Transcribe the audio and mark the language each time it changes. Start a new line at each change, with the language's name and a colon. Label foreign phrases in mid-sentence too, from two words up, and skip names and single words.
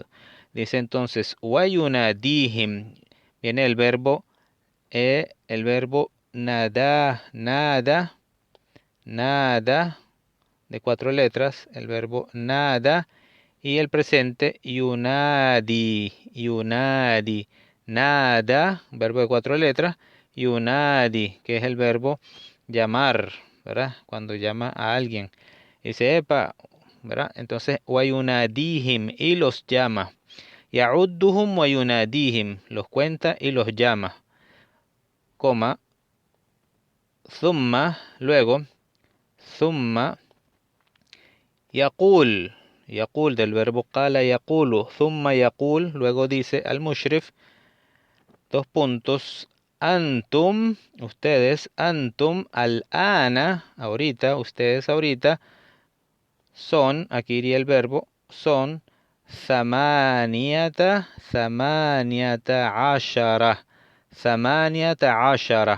Spanish: Dice entonces, wayunadihim. Viene el verbo
Arabic: نادى نادى نادى,
Spanish: de 4 letras, el verbo nada, y el presente
Arabic: ينادي ينادي نادى,
Spanish: verbo de 4 letras, yunadi, que es el verbo llamar, ¿verdad? Cuando llama a alguien. Dice, epa, ¿verdad? Entonces, wayunadihim, y los llama.
Arabic: يعدهم ويناديهم,
Spanish: los cuenta y los llama. Coma,
Arabic: Thumma, luego, ثم يقول يقول
Spanish: del verbo
Arabic: قال يقول ثم يقول,
Spanish: luego dice
Arabic: المشرف,
Spanish: 2 puntos, antum, ustedes, antum,
Arabic: الآن,
Spanish: ahorita, ustedes ahorita, son, aquí iría el verbo, son,
Arabic: ثمانية عشر.